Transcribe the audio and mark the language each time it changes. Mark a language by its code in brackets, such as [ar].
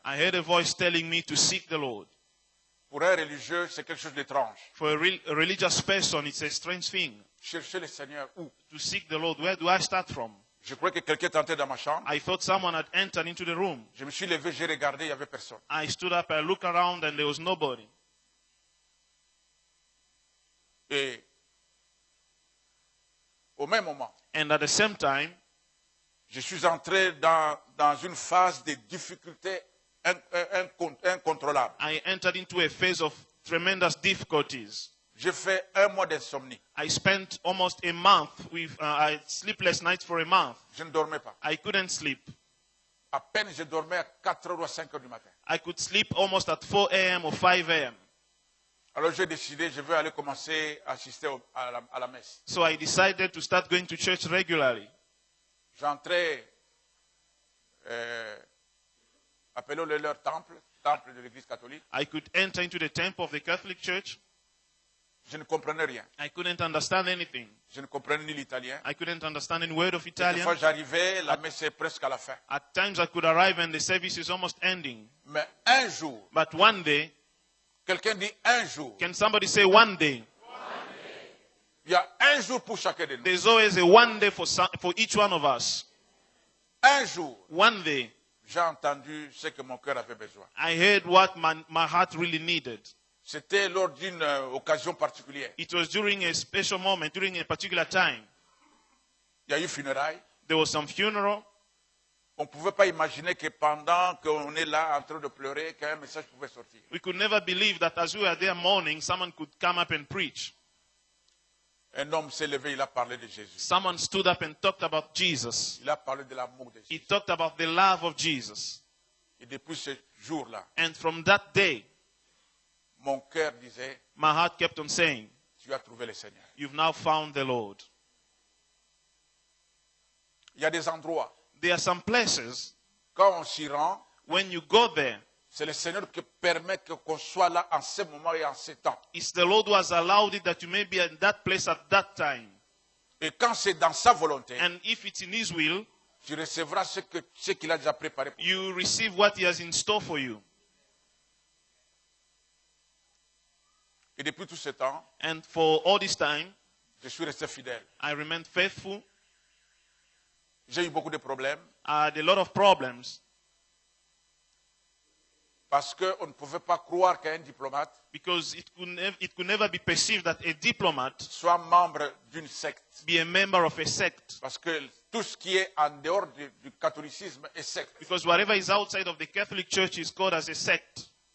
[en] I heard a voice telling me to seek the Lord. [fr] Pour un religieux, c'est quelque chose d'étrange. [en] For a religious person, it's a strange thing. [fr] Chercher le Seigneur où? [en] To seek the Lord, where do I start from? [fr] Je crois que quelqu'un est entré dans ma chambre. [en] I thought someone had entered into the room. [fr] Je me suis levé, j'ai regardé, il n'y avait personne. [en] I stood up, I looked around, and there was nobody. [fr] Et au même moment, [en] And at the same time, [fr] je suis entré dans une phase de difficulté incontrôlable. [en] I entered into a phase of tremendous difficulties. [fr] J'ai fait un mois d'insomnie. [en] I spent almost a month with sleepless nights for a month. [fr] Je ne dormais pas. [en] I couldn't sleep. [fr] À peine je dormais à 4 heures ou à 5 heures du matin. [en] I could sleep almost at 4 a.m. or 5 a.m. [fr] Alors j'ai décidé, je vais aller commencer à assister à la messe. [en] So I decided to start going to church regularly. [fr] J'entrais, appelons-le leur temple de l'église catholique. [en] I could enter into the temple of the Catholic Church. [fr] Je ne comprenais rien. [en] I couldn't understand anything. [fr] Je ne comprenais ni l'italien. [en] I couldn't understand any word of [fr] Des [en] Italian. [fr] fois j'arrivais, la messe est presque à la fin. [en] At times I could arrive and the service is almost ending. [fr] Mais un jour, [en] But one day, [fr] quelqu'un dit un jour. [en] can somebody say one day? [fr] Il y a un jour pour chacun de nous. [en] There's always a one day for each one of us. [fr] Un jour, [en] One day, [fr] j'ai entendu ce que mon cœur avait besoin. [en] I heard what my heart really needed. [fr] C'était lors d'une occasion particulière. [en] It was during a special moment, during a particular time. [fr] Il y a eu funérailles. [en] There was some funeral. [fr] On ne pouvait pas imaginer que pendant qu'on est là en train de pleurer, qu'un message pouvait sortir. [en] We could never believe that as we were there mourning, someone could come up and preach. [fr] Un homme s'est levé, il a parlé de Jésus. [en] Someone stood up and talked about Jesus. [fr] Il a parlé de l'amour de [en] He [fr] Jésus. [en] talked about the love of Jesus. [fr] Et depuis ce jour-là, [en] And from that day, [fr] mon cœur disait, [en] my heart kept on saying, [fr] tu as trouvé le Seigneur. [en] you've now found the Lord. [fr] Il y a des endroits, [en] There are some places, [fr] quand on s'y rend, [en] when you go there, [fr] c'est le Seigneur qui permet qu'on soit là en ce moment et en ce temps. [en] it's the Lord who has allowed it that you may be in that place at that time. [fr] Et quand c'est dans sa volonté, [en] And if it's in His will, [fr] tu recevras ce qu'il a déjà préparé pour toi. [en] you receive what He has in store for you. [fr] Et depuis tout ce temps, [en] And for all this time, [fr] je suis resté fidèle. [en] I remained faithful. [fr] J'ai eu beaucoup de problèmes [en] I had a lot of problems [fr] parce qu'on ne pouvait pas croire qu'un diplomate [en] because it could never be perceived that a diplomat [fr] soit membre d'une secte. [en] be a member of a sect. [fr] Parce que tout ce qui est en dehors du catholicisme est secte. [en] Because whatever is outside of the Catholic Church is called as a sect.